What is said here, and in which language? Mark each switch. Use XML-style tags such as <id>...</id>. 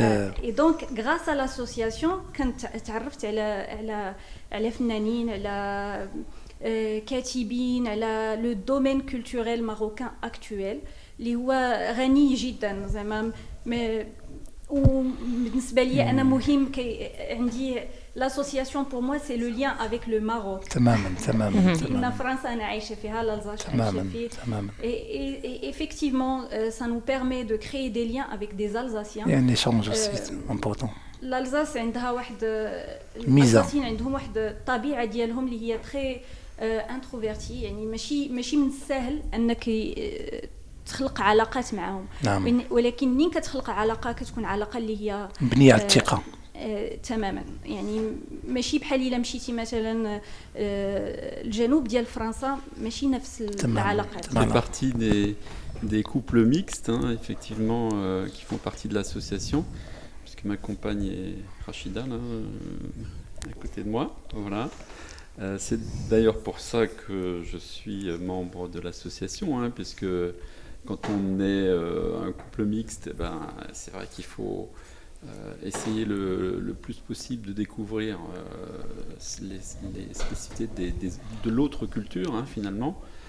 <ar>اي دونك غراس ا لاسوسياسيون كنت تعرفت على فنانين على كاتبين على</ar> <fr>لو دومين كولتوريل ماروكان</fr> <ar>اكطويل اللي هو غني جدا زعما وبالنسبه لي انا مهم عندي</ar> <fr>l'association pour moi c'est le lien avec le Maroc.</fr> <ar>تماما إن فرنسا أنا عايشة فيها l'Alsace عايشة فيه.</ar> <fr>Et effectivement ça nous permet de créer des liens avec des Alsaciens. Il y a un échange aussi important.</fr> <ar>l'Alsace عندها واحد الميزة عندهم واحد الطبيعة ديالهم اللي هي</ar> <fr>très introvertie</fr> <ar>يعني ماشي من السهل أنك تخلق علاقات معهم. نعم. ولكن منين كتخلق علاقة كتكون علاقة اللي هي مبنية على الثقة. تماما يعني ماشي بحال الا مشيتي مثلا الجنوب ديال فرنسا ماشي نفس العلاقات.</ar> <fr>Ça fait partie des couples mixtes effectivement qui font partie de l'association puisque ma compagne est Rachida là à côté de moi voilà. C'est d'ailleurs pour ça que je suis membre de l'association puisque quand on est un couple mixte c'est vrai qu'il faut essayer le plus possible de découvrir les spécificités de l'autre culture finalement.</fr>